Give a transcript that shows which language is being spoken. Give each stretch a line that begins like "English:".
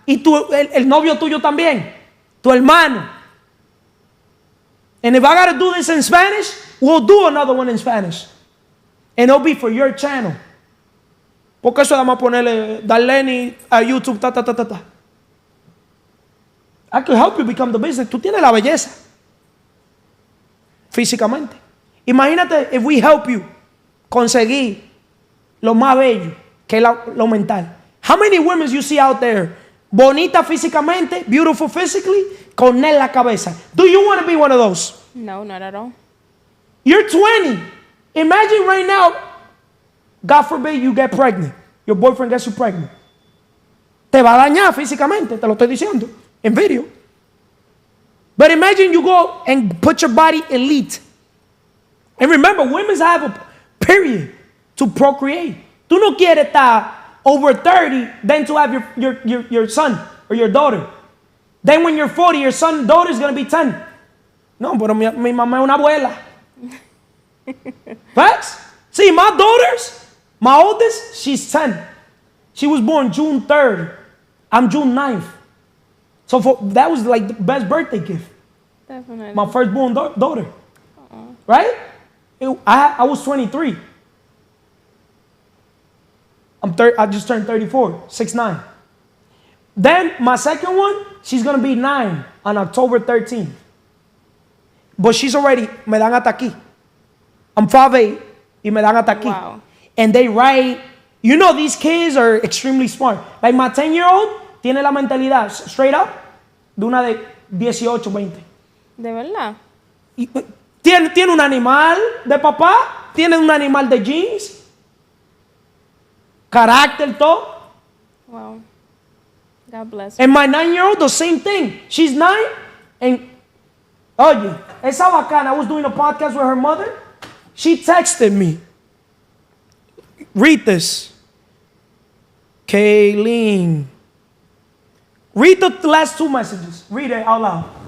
Spanish: Y el novio tuyo también, tu hermano.
English: And if I got to do this in Spanish, we'll do another one in Spanish. And it'll be for your channel.
Spanish: Porque eso vamos a ponerle Darlene a YouTube, ta.
English: I can help you become the business.
Spanish: Tú tienes la belleza. Físicamente. Imagínate
English: if we help you
Spanish: conseguir lo más bello, que es lo mental.
English: How many women you see out there,
Spanish: bonita físicamente,
English: beautiful physically,
Spanish: con en la cabeza?
English: Do you want to be one of those? No, not at all. You're 20. Imagine right now, God forbid you get pregnant. Your boyfriend gets you pregnant.
Spanish: Te va a dañar físicamente, te lo estoy diciendo, en video.
English: But imagine you go and put your body elite. And remember, women have a period to procreate.
Spanish: Tú no quieres estar
English: over 30, then to have your son or your daughter. Then when you're 40, your son, daughter is going to be 10.
Spanish: No, pero mi mamá es una abuela.
English: Facts? See, my daughters, my oldest, she's 10. She was born June 3rd. I'm June 9th. So that was like the best birthday gift. Definitely. My firstborn daughter. Uh-uh. Right? I was 23. I just turned 34, 6'9". Then my second one, she's going to be 9 on October 13th. But she's already,
Spanish: me dan hasta aquí.
English: I'm 5'8",
Spanish: y me dan hasta aquí.
English: Wow. And they write, you know, these kids are extremely smart. Like my 10-year-old
Spanish: tiene la mentalidad
English: straight up
Spanish: de una de 18, 20. ¿De verdad? Tiene un animal de papá, tiene un animal de jeans, carácter, todo.
English: Wow. God bless her. And my 9-year-old, the same thing. She's 9, and
Spanish: oye, esa bacana,
English: I was doing a podcast with her mother. She texted me. Read this. Kayleen. Read the last 2 messages. Read it out loud.